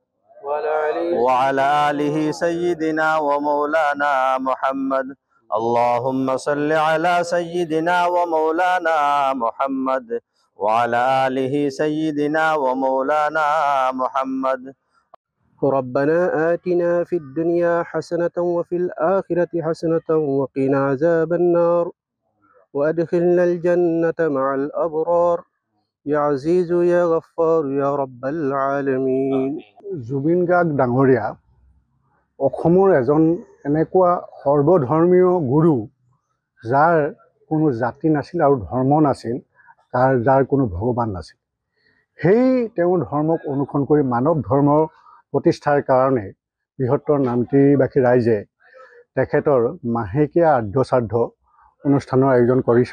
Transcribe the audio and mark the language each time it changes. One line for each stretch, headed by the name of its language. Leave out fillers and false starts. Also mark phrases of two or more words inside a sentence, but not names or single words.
Arabic: وعلى آله سيدنا ومولانا محمد اللهم صل على سيدنا ومولانا محمد وعلى آله سيدنا ومولانا محمد ربنا آتنا في الدنيا حسنة وفي الآخرة حسنة وقنا عذاب النار وأدخلنا الجنة مع الأبرار يا عزيز يا غفار يا رب العالمين
Assamese: জুবিন গাৰ্গ ডাঙৰীয়া অসমৰ এজন এনেকুৱা সৰ্বধৰ্মীয় গুৰু যাৰ কোনো জাতি নাছিল আৰু ধৰ্ম নাছিল, যাৰ কোনো ভগৱান নাছিল। সেই তেওঁৰ ধৰ্মক অনুসৰণ কৰি মানৱ ধৰ্মৰ প্ৰতিষ্ঠাৰ কাৰণে বৃহত্তৰ নামতিবাসী ৰাইজে তেখেতৰ মাহেকীয়া আদ্য শ্ৰাদ্ধ অনুষ্ঠানৰ আয়োজন কৰিছে।